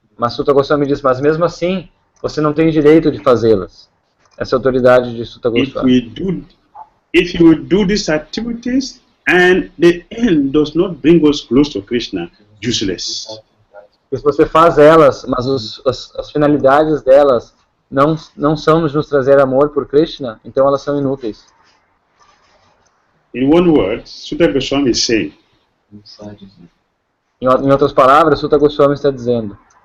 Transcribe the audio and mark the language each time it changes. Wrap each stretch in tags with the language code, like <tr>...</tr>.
<pt>Sutta Goswami diz, mas mesmo assim, você não tem direito de fazê-las. Essa é a autoridade de Sutta Goswami.</pt> <en>If you do these activities and the end does not bring us close to Krishna, useless.</en> <pt>Se você faz elas, mas as finalidades delas não são nos trazer amor por Krishna, então elas são inúteis.</pt> <en>In one word, Dhira Goswami is saying,</en> <pt>em outras palavras, Sutta Goswami está dizendo,</pt>